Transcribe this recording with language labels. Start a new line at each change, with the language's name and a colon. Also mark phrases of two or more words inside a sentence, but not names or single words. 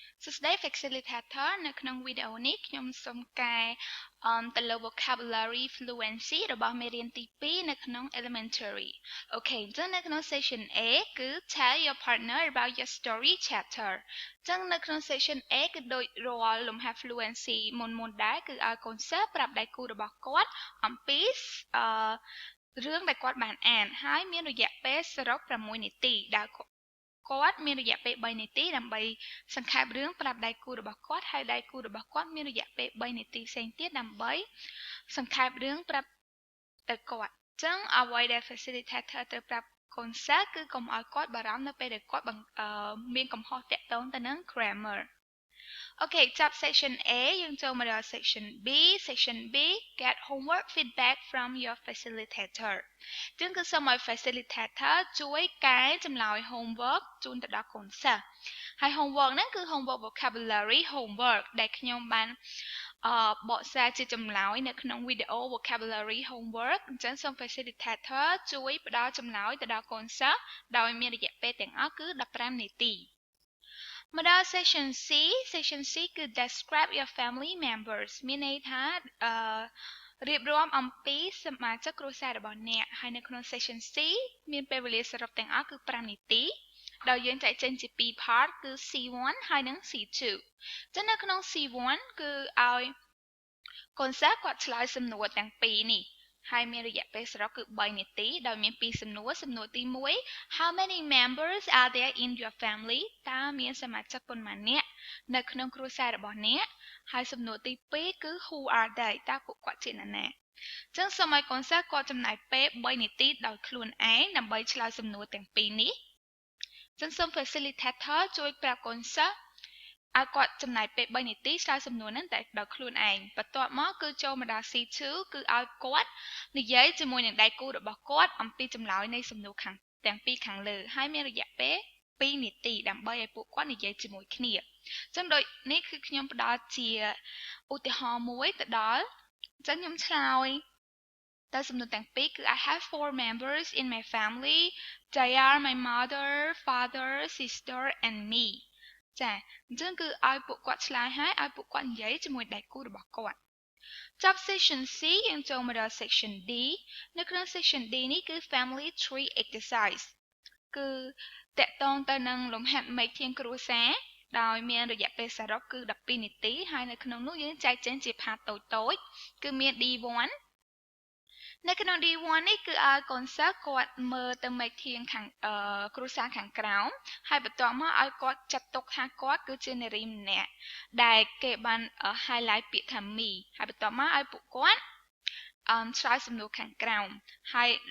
English: Today facilitator
Khmer: នៅក្នុងវីដេអូនេះខ្ញុំសូមកែទៅលើ
English: vocabulary fluency
Khmer: របស់មេរៀនទី2នៅក្នុង elementary អូខេអញ្ចឹងនៅក្នុង
English: section A
Khmer: គឺ
English: tell your partner about your story chapter
Khmer: អញ្ចឹងនៅក្នុង
English: section A
Khmer: គឺដូចរាល់លំហាត់ fluency មុនដែរគឺ ឲ្យកូនសិស្សប្រាប់ដៃគូរបស់គាត់អំពីរឿងដែលគាត់បានអានហើយមានរយៈពេលសរុប6នាទីដែលគាត់មានរយៈពេល3នាទីដើម្បីសង្ខេបរឿងប្រាប់ដៃគូរបស់គាត់ហើយ ដៃគូរបស់គាត់មានរយៈពេល3នាទីផ្សេងទៀតដើម្បីសង្ខេបរឿងប្រាប់ទៅគាត់អញ្ចឹងអ្វីដែល facilitator ត្រូវប្រាប់កូនសិស្សគឺកុំឲ្យ គាត់បារម្ភនៅពេលដែលគាត់មានកំហុសតាក់ទងទៅនឹង grammar អូខេចាប់
English: section A
Khmer: យើងចូលមក ដល់
English: section B section B get homework feedback from your facilitator
Khmer: ជាងគឺសូមឲ្យ facilitator ជួយកែចម្លើយ homework ជូនទៅដល់កូនសិស្សហើយ homework ហ្នឹងគឺ
English: homework vocabulary homework
Khmer: ដែលខ្ញុំបានបកស្រាយជាចម្លើយនៅក្នុងវីដេអូ
English: vocabulary homework
Khmer: អញ្ចឹងសូម facilitator ជួយផ្ដល់ចម្លើយទៅដល់កូនសិស្សដោយមានរយៈពេលទាំងអស់គឺ15នាទីមកដល់ section C គឺ
English: describe your family members
Khmer: មានន័យថារៀបរាប់អំពីសមាជិកគ្រួសាររបស់អ្នកហើយនៅក្នុង
English: section C
Khmer: មានពេលវេលាសរុបទាំងអស់គឺ5នាទីដោយយើងចែកចេញជា2 part គឺ C1 ហើយនិង C2 ចឹងនៅក្នុង C1 គឺឲ្យកូនសិស្សគាត់ឆ្លើយសំណួរទាំងពីរនេះហើយមានរយៈពេលសរុបគឺ3នាទីដោយមាន2សំណួរទី1
English: How many members are there in your family
Khmer: តើមាន សមាជិកប៉ុន្មាននាក់នៅក្នុងគ្រួសាររបស់អ្នកហើយសំណួរទី2គឺ
English: Who are they
Khmer: តើពួកគាត់ជានរណាចឹងសូមឲ្យកូនសិស្សគាត់ចំណាយពេល3នាទីដោយខ្លួនឯងដើម្បីឆ្លើយសំណួរទាំងពីរនេះចឹងសូម facilitator ជួយប្រាប់កូនសិស្សឲ្យគាត់ចំណាយពេល3នាទីឆ្លើយសំណួរហ្នឹងតែដោយខ្លួនឯង បន្ទាប់មកគឺចូលមកដល់ C2 គឺឲ្យគាត់និយាយជាមួយនឹងដៃគូរបស់គាត់អំពីចម្លើយនៃសំណួរទាំងពីរខាងលើហើយមានរយៈពេល2នាទីដើម្បីឲ្យពួកគាត់និយាយជាមួយគ្នាចឹងដូចនេះគឺខ្ញុំផ្ដល់ជាឧ ទាហរណ៍មួយទៅដល់ចឹងខ្ញុំឆ្លើយតែសំណួរទាំងពីរគឺ
English: I have 4 members in my family they are my mother father sister and me
Khmer: ចាអញ្ចឹងគឺឲ្យពួកគាត់ឆ្លើយ ហើយឲ្យពួកគាត់និយាយជាមួយដៃគូរបស់គាត់ចាប់
English: section C
Khmer: យើងចូលមកដល់
English: section D
Khmer: នៅក្នុង
English: section D
Khmer: នេះគឺ
English: family tree exercise
Khmer: គឺ តកតងទៅនឹងលំហាត់មេឃធាងគ្រួសារដោយមានរយៈពេលសរុបគឺ12នាទីហើយនៅក្នុងនោះយើងចែកចេញជា part តូចៗគឺមាន D1 នៅក្នុង D1 នេះគឺឲ្យកូនសិស្សគាត់មើលទៅមេឃធាងខាងគ្រួសារខាងក្រោមហើយបន្ទាប់មកឲ្យគាត់ចាត់ទុកថាគាត់គឺជានារីម្នាក់ដែលគេបាន highlight ពាក្យថា me ហើយបន្ទាប់មកឲ្យពួកគាត់ឆ្លើយសំណួរខាងក្រោមហើយ